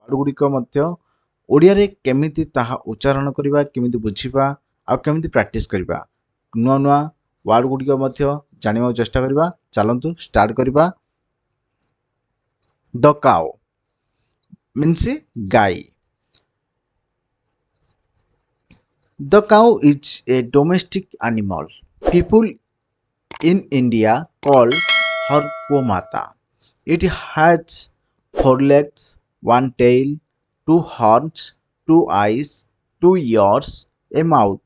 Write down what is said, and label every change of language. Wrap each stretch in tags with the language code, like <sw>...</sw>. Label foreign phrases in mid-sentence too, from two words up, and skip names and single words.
<or>ଗୁଡ଼ିକ ମଧ୍ୟ ଓଡ଼ିଆରେ କେମିତି ତାହା ଉଚ୍ଚାରଣ କରିବା, କେମିତି ବୁଝିବା ଆଉ କେମିତି ପ୍ରାକ୍ଟିସ୍ କରିବା, ନୂଆ ନୂଆ ୱାର୍ଡ଼ ଗୁଡ଼ିକ ମଧ୍ୟ ଜାଣିବାକୁ ଚେଷ୍ଟା କରିବା। ଚାଲନ୍ତୁ ଷ୍ଟାର୍ଟ କରିବା।</or> <en>the cow means</en> <or>ଗାଈ।</or> <en>The cow is a domestic animal. People in India call her Gomata. It has four legs, one tail, two horns, two eyes, two ears, a mouth.</en>